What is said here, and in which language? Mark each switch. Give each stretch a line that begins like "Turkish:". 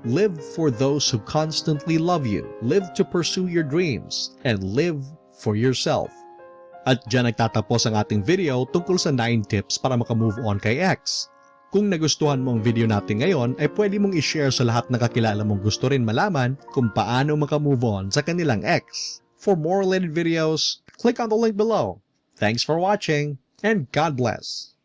English: Live for those who constantly love you. Live to pursue your dreams and live for yourself.
Filipino: At dyan nagtatapos ang ating video tungkol sa 9 tips para makamove on kay ex. Kung nagustuhan mo ang video natin ngayon, ay pwede mong i-share sa lahat ng kakilala mong gusto rin malaman kung paano makamove on sa kanilang ex.
English: For more related videos, click on the link below. Thanks for watching, and God bless.